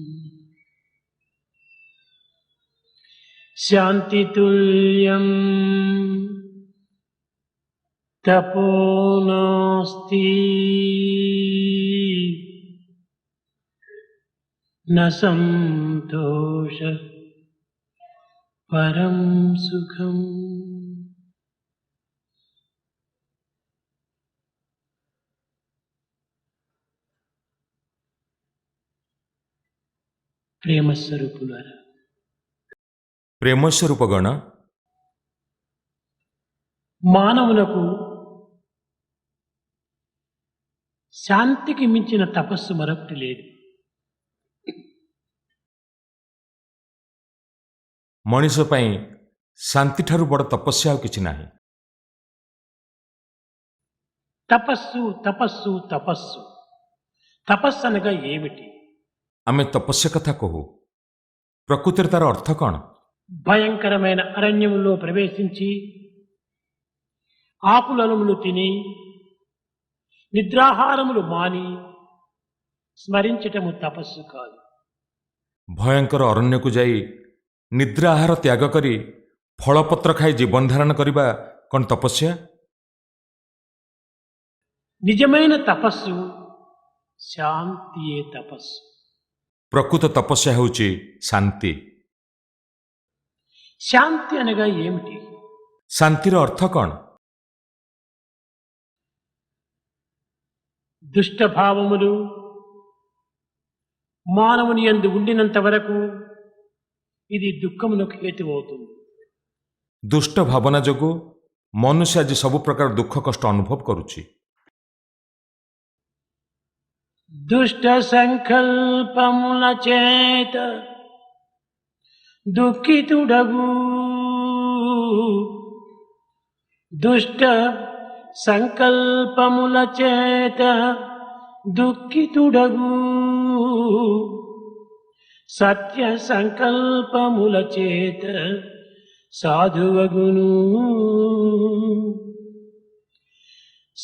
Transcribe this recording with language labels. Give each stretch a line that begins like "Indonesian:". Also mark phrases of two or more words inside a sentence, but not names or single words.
Sanskrit: शान्तितुल्यं तपो नास्ति, न सन्तोष परं सुखम्.
Telugu: ప్రేమస్వరూపులారా, ప్రేమస్వరూపగణ, మానవులకు శాంతికి మించిన తపస్సు మరొకటి లేదు.
Odia: ମଣିଷ ପାଇଁ ଶାନ୍ତିଠାରୁ ବଡ଼ ତପସ୍ୟା ଆଉ କିଛି ନାହିଁ.
Telugu: తపస్సు తపస్సు తపస్సు, తపస్సు అనగా ఏమిటి?
Odia: ଆମେ ତପସ୍ୟା କଥା କହୁ, ପ୍ରକୃତରେ ତାର ଅର୍ଥ କ'ଣ?
Telugu: భయంకరమైన అరణ్యములో ప్రవేశించి ఆకులనుములు తిని నిద్రాహారములు మాని స్మరించటము తపస్సు కాదు.
Odia: ଭୟଙ୍କର ଅରଣ୍ୟକୁ ଯାଇ ନିଦ୍ରା ଆହାର ତ୍ୟାଗ କରି ଫଳପତ୍ର ଖାଇ ଜୀବନ ଧାରଣ କରିବା କ'ଣ ତପସ୍ୟା?
Telugu: నిజమైన తపస్సు శాంతియే తపస్సు.
Odia: ପ୍ରକୃତ ତପସ୍ୟା ହେଉଛି ଶାନ୍ତି.
Telugu: శాంతి అనగా ఏమిటి?
Odia: ଶାନ୍ତିର ଅର୍ଥ କ'ଣ?
Telugu: దుష్ట భావములు మానవుని యందు ఉండినంత వరకు ఇది దుఃఖమునకు హేతువవుతుంది.
Odia: ଦୁଷ୍ଟ ଭାବନା ଯୋଗୁଁ ମନୁଷ୍ୟ ଆଜି ସବୁ ପ୍ରକାର ଦୁଃଖ କଷ୍ଟ ଅନୁଭବ କରୁଛି.
Telugu: దుష్ట సంకల్పముల చేత దుఃఖితుడగు, దుష్ట సంకల్పముల చేత దుఃఖితుడగు, సత్య సంకల్పముల చేత సాధువగును.